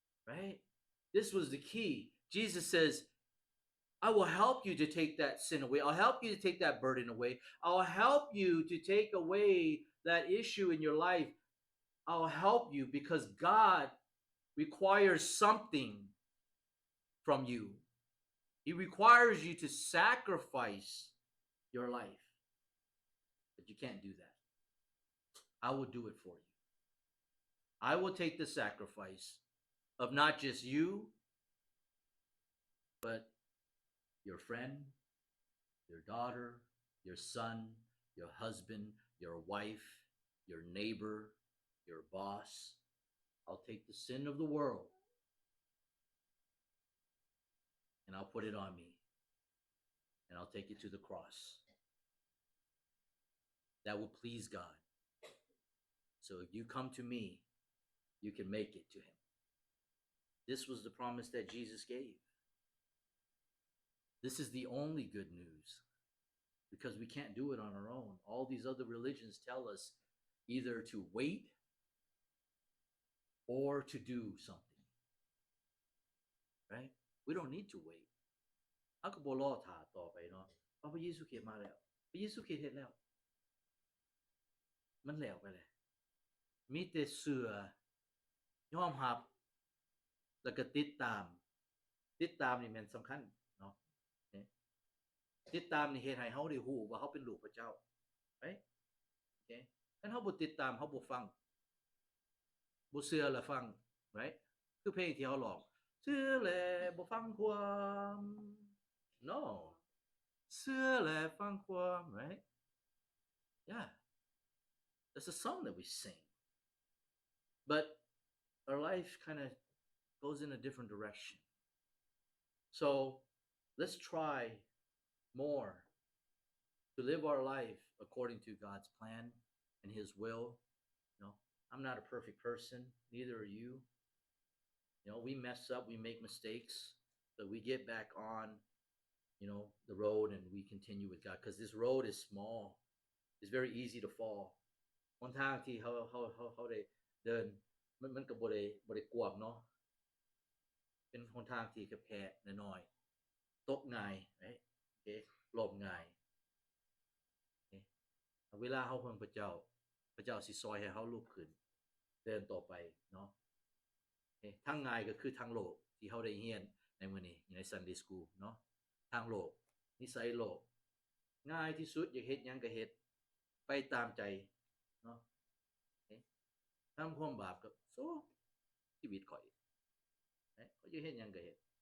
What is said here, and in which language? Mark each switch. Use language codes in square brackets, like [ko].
[en] right this was the key Jesus says I will help you to take that sin away I'll help you to take that burden away I'll help you to take away that issue in your life I'll help you because God requires something from you He requires you to sacrifice your life but you can't do that I will do it for you I will take the sacrifice of not just you, but your friend, your daughter, your son, your husband, your wife, your neighbor, your boss. I'll take the sin of the world and I'll put it on me. And I'll take it to the cross. That will please God. So if you come to me, you can make it to him. This was the promise that Jesus gave. This is the only good news, because we can't do it on our own. All these other religions tell us either to wait or to do something. Right? We don't need to wait. [tts] เอาก็บ่รอท่าต่อไปเนาะเพราะพระเยซูคริสต์มาแล้วพระเยซูคริสต์เฮ็ดแล้วมันแล้วไปแล้วมีแต่เชื่อยอมรับแล้วก็ติดตามนี่แม่นสำคัญเนาะ ติดตามนี่เฮ็ดให้เฮาได้ฮู้ว่าเฮาเป็นลูกพระเจ้า right okay คันเฮาบ่ติดตามเฮาบ่ฟัง บ่เชื่อแล้วฟัง [en] right [tts] คือเพลงที่เฮาร้องเชื่อแล้วบ่ฟังความ [en] no [tts] เชื่อแล้วฟังความ [en] right yeah that's a song that we sing but our life kind of goes in a different direction so let's try more to live our life according to God's plan and his will. You know, I'm not a perfect person, neither are you. You know, we mess up, we make mistakes, but we get back on, you know, the road and we continue with God, because this road is small. It's very easy to fall. [tts] หนทางที่เฮาได้เดินมันก็บ่ได้กว้างเนาะเป็นหนทางที่แคบๆน้อยๆตกง่าย right okay ล้มง่าย okay เวลาเฮาเพิ่งพระเจ้าสิซอยให้เฮาลุกขึ้นเดินต่อไปเนาะ okay ทางง่ายก็คือทางโลกที่เฮาได้เรียนในมื้อนี้ใน Sunday School เนาะทางโลกนิสัยโลกง่ายที่สุดอยากเฮ็ดหยังก็เฮ็ดไปตามใจเนาะ okay ทำความบาปก็โซชีวิตข่อยเขาจะเฮ็ดหยังก็เฮ็ด